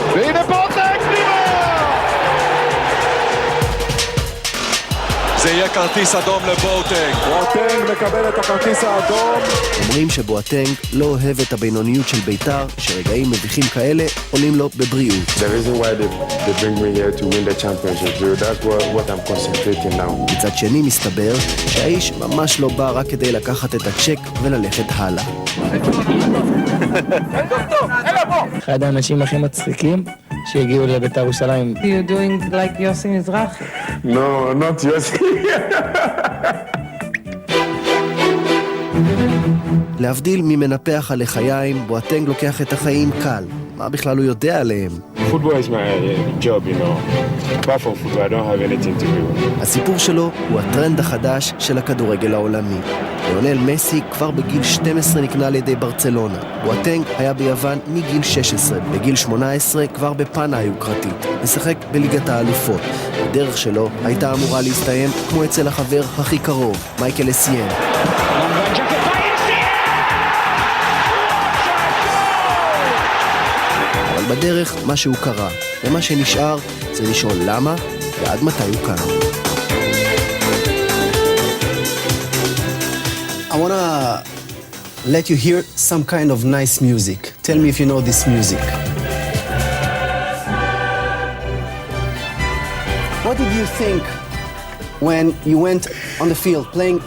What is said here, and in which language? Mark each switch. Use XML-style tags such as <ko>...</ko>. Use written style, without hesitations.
<he>והנה בואטנג נראה! זה יהיה כרטיס אדום לבואטנג. בואטנג מקבל את הכרטיס האדום. אומרים שבואטנג לא אוהב את הבינוניות של ביתר, שרגעים מביכים כאלה עולים לו בבריאות.</he> <en>The reason why they bring me here to win the championship, so that's what I'm concentrating now.</en> <he>מצד שני מסתבר שהאיש ממש לא בא רק כדי לקחת את הצ'ק וללכת הלאה. אחד האנשים הכי מצחיקים שהגיעו לביתר ירושלים.</he> <en>You're doing like יוסי מזרחי. No, not Yossi.</en> <he>להבדיל ממנפח הלחיים, בואטנג לוקח את החיים קל. מה בכלל הוא יודע עליהם?</he> <en>Football is my job, you know. Apart from football, I don't have anything to do.</en> <he>הסיפור שלו הוא הטרנד החדש של הכדורגל העולמי. ליונל מסי כבר בגיל 12 נקנה על ידי ברצלונה. בואטנג היה ביוון מגיל 16. בגיל 18 כבר בפנה היוקרתית. משחק בליגת האלופות. הדרך שלו הייתה אמורה להסתיים כמו אצל החבר הכי קרוב, מייקל אסיין. אבל בדרך משהו קרה, ומה שנשאר זה לשאול למה ועד מתי הוא קם.</he> <en>I want to let you hear some kind of nice music. Tell me if you know this music. What did you think when you went on the field playing?</en>